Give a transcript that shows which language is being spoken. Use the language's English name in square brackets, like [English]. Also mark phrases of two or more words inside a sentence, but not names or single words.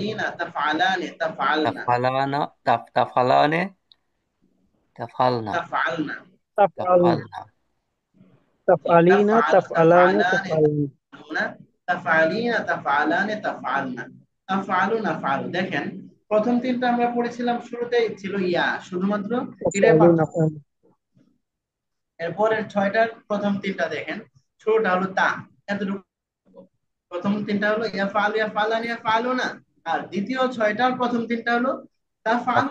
[Arabic] تفعلين، تفعلان، تفعلن. تفعلانا، تفعلاني، تفعلنا, তাফআলনা। তাফআল তাফালনা। [Bangla] জি, [Arabic] তাফআলিনা তাফআলু, তাফআলানি তাফআলান, তাফআলুন। تفعلون. تفعلين، تفعلان، تفعلن. تفعل، نفعل. [Bangla] দেখেন প্রথম তিনটা আমরা পড়েছিলাম শুরুতেই ছিল ইয়া, শুধুমাত্র এটাই [Arabic] তাফআলু [Bangla] পার্থক্য। [Arabic] নাফআল। [Bangla] এরপরের ছয়টার প্রথম তিনটা দেখেন, শুরুটা হলো তা, এতটুকু। প্রথম তিনটা হলো [Arabic] يفعل، يفعلان، يفعلون. [Bangla] আর দ্বিতীয় ছয়টার প্রথম তিনটা হলো তাফআলু,